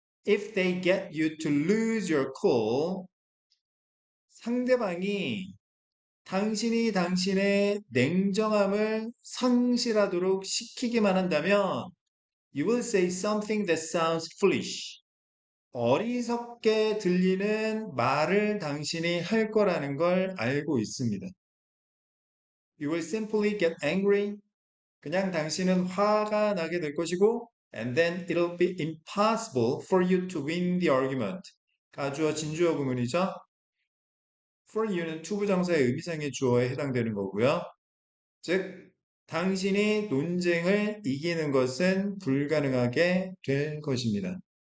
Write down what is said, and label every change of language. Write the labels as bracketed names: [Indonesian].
[English] If they get you to lose your cool, [Korean] 상대방이 당신이 당신의 냉정함을 상실하도록 시키기만 한다면 [English] You will say something that sounds foolish. [Korean] 어리석게 들리는 말을 당신이 할 거라는 걸 알고 있습니다. [English] You will simply get angry. [Korean] 그냥 당신은 화가 나게 될 것이고, [English] and then it'll be impossible for you to win the argument. [Korean] 가주어 진주어 구문이죠. for you는 투부정사의 의미상의 주어에 해당되는 거고요. 즉, 당신이 논쟁을 이기는 것은 불가능하게 될 것입니다.